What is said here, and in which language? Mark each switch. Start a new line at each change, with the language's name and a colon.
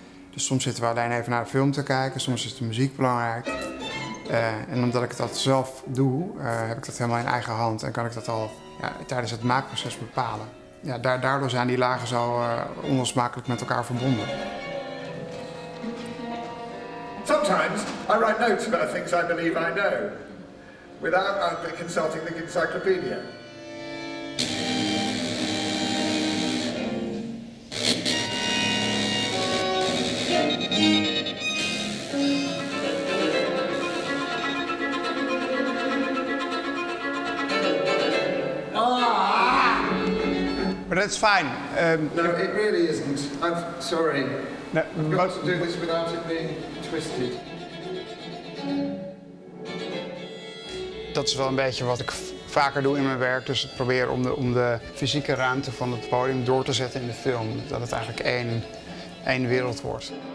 Dutch: Dus soms zitten we alleen even naar de film te kijken, soms is de muziek belangrijk. En omdat ik dat zelf doe, heb ik dat helemaal in eigen hand en kan ik dat al tijdens het maakproces bepalen. Ja, daardoor zijn die lagen zo onlosmakelijk met elkaar verbonden.
English: Sometimes I write notes about things I believe I know, without consulting the encyclopedia. But that's fine. No, it really isn't. I'm sorry. No, I've got to do this without it being twisted.
Dutch: dat is wel een beetje wat ik vaker doe in mijn werk. Dus ik probeer om de fysieke ruimte van het podium door te zetten in de film. Dat het eigenlijk één wereld wordt.